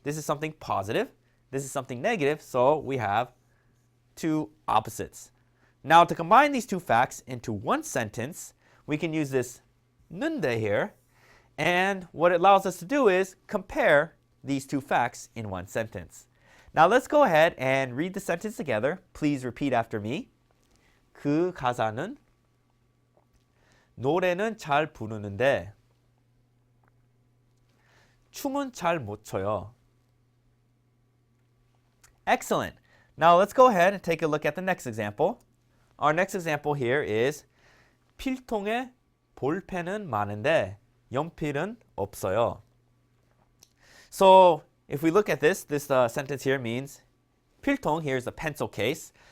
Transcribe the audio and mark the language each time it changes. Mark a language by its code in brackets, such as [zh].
[en] This is something positive. This is something negative. So we have two opposites. Now to combine these two facts into one sentence, we can use this 는데 here. And what it allows us to do is compare these two facts in one sentence. Now let's go ahead and read the sentence together. Please repeat after me. [ko] 그 가사는 노래는 잘 부르는데 춤은 잘 못 춰요. [en] Excellent. Now let's go ahead and take a look at the next example. Our next example here is [ko] 필통에 볼펜은 많은데 연필은 없어요. [en] So if we look at this sentence here means 필통, here's a pencil case.